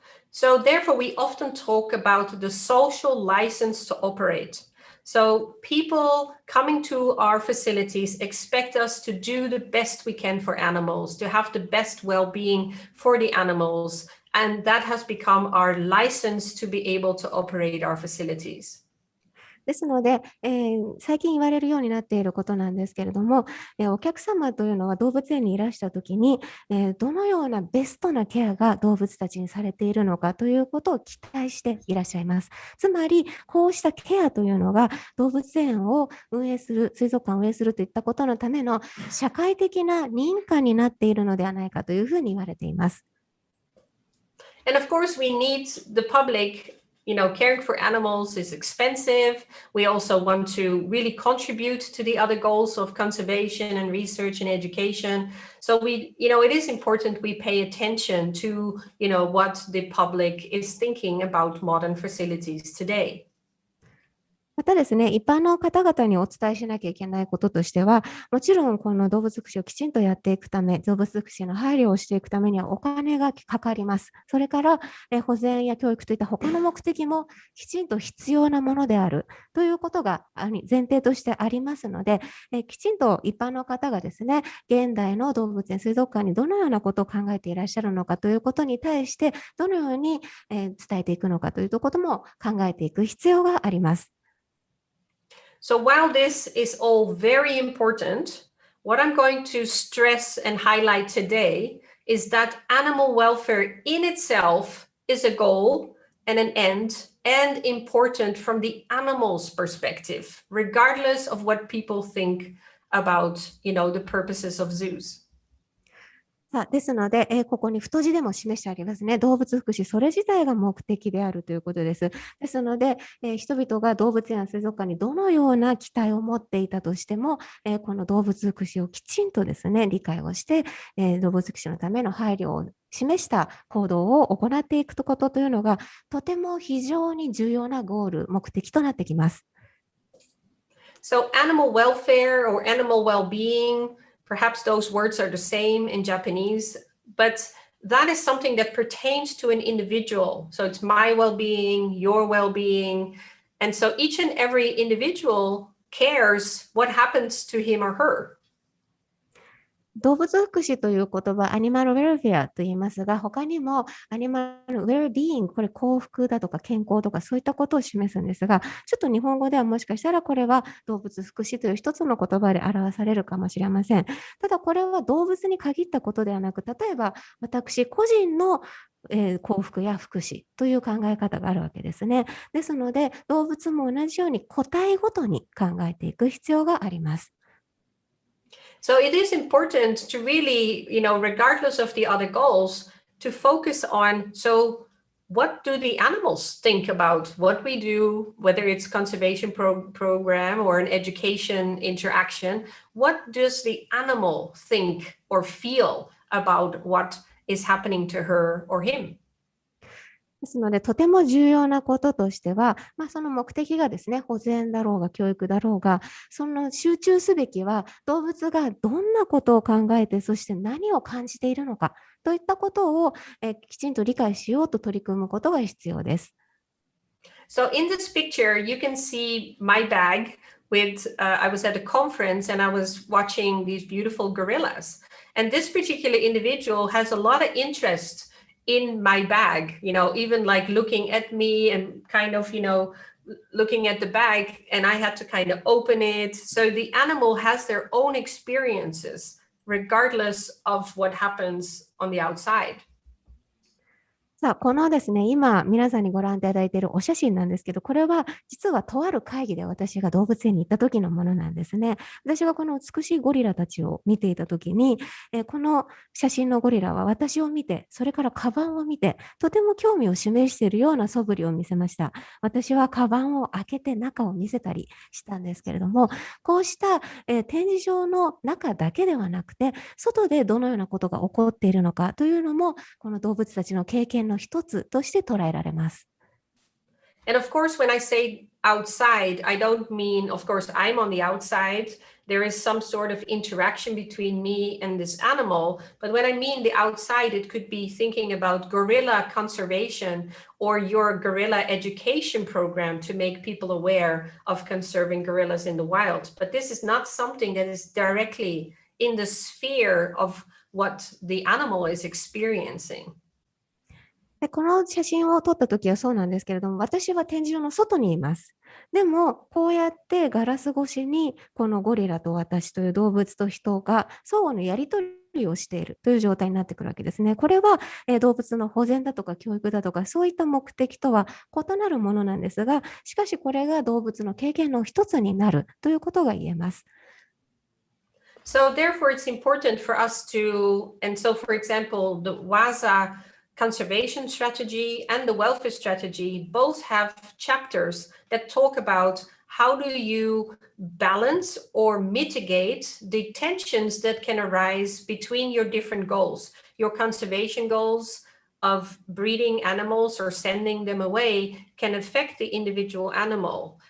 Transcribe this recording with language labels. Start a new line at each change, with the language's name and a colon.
English: So therefore, we often talk about the social license to operate. So people coming to our facilities expect us to do the best we can for animals, to have the best well-being for the animals. And that has become our license to be able to operate our facilities.
Japanese: ですので、最近言われるようになっていることなんですけれども、お客様というのは動物園にいらしたときに、どのようなベストなケアが動物たちにされているのかということを期待していらっしゃいます。つまり、こうしたケアというのが動物園を運営する、水族館を運営するといったことのための社会的な認可になっているのではないかというふうに言われています。
English: And of course, we need the public, caring for animals is expensive. We also want to really contribute to the other goals of conservation and research and education. So it is important we pay attention to, what the public is thinking about modern facilities today.
Japanese: またですね、一般の方々にお伝えしなきゃいけないこととしては、もちろんこの動物福祉をきちんとやっていくため、動物福祉の配慮をしていくためにはお金がかかります。それから、保全や教育といった他の目的もきちんと必要なものであるということが前提としてありますので、きちんと一般の方がですね、現代の動物園水族館にどのようなことを考えていらっしゃるのかということに対して、どのように伝えていくのかということも考えていく必要があります。
English: So while this is all very important, what I'm going to stress and highlight today is that animal welfare in itself is a goal and an end and important from the animal's perspective, regardless of what people think about, the purposes of zoos.
Japanese: さあですので、ここに太字でも示してありますね。動物福祉、それ自体が目的であるということです。ですので、人々が動物園や水族館にどのような期待を持っていたとしても、この動物福祉をきちんとですね、理解をして、動物福祉のための配慮を示した行動を行っていくことというのが、とても非常に重要なゴール、目的となってきます。
English: So animal welfare or animal well-being,perhaps those words are the same in Japanese, but that is something that pertains to an individual. So it's my well-being, your well-being. And so each and every individual cares what happens to him or her.
Japanese: 動物福祉という言葉、アニマルウェルフェアと言いますが、他にもアニマルウェルビーイング、これ幸福だとか健康とかそういったことを示すんですが、ちょっと日本語ではもしかしたらこれは動物福祉という一つの言葉で表されるかもしれません。ただこれは動物に限ったことではなく、例えば私個人の幸福や福祉という考え方があるわけですね。ですので、動物も同じように個体ごとに考えていく必要があります。
English: So it is important to really, regardless of the other goals, to focus on, so what do the animals think about what we do, whether it's conservation program or an education interaction? What does the animal think or feel about what is happening to her or him?
Japanese: ですので、とても重要なこととしては、その目的がですね、保全だろうが教育だろうが、その集中すべきは動物がどんなことを考えて、そして何を感じているのかといったことをきちんと理解しようと取り組むことが必要です。
English: So in this picture, you can see my bag with, I was at a conference and I was watching these beautiful gorillas. And this particular individual has a lot of interest in my bag, even like looking at me and kind of, looking at the bag, and I had to kind of open it. So the animal has their own experiences, regardless of what happens on the outside.
Japanese: さあ、このですね、今皆さんにご覧いただいているお写真なんですけど、これは実はとある会議で私が動物園に行った時のものなんですね。私がこの美しいゴリラたちを見ていた時に、この写真のゴリラは私を見て、それからカバンを見て、とても興味を示しているような素振りを見せました。私はカバンを開けて中を見せたりしたんですけれども、こうした、展示場の中だけではなくて、外でどのようなことが起こっているのかというのも、この動物たちの経験の一つとして捉えられます。
English: And of course, when I say outside, I don't mean, of course, I'm on the outside. There is some sort of interaction between me and this animal. But when I mean the outside, it could be thinking about gorilla conservation or your gorilla education program to make people aware of conserving gorillas in the wild. But this is not something that is directly in the sphere of what the animal is experiencing.
Japanese: でこの写真を撮った時はそうなんですけれども、私は展示場の外にいます。でも、こうやってガラス越しに、このゴリラと私という動物と人が相互のやり取りをしているという状態になってくるわけですね。これは、動物の保全だとか教育だとか、そういった目的とは異なるものなんですが、しかしこれが動物の経験の一つになるということが言えます。
English: So therefore, it's important for us to, and so for example, the WASA conservation strategy and the welfare strategy both have chapters that talk about how do you balance or mitigate the tensions that can arise between your different goals, your conservation goals of breeding animals or sending them away can affect the individual animal.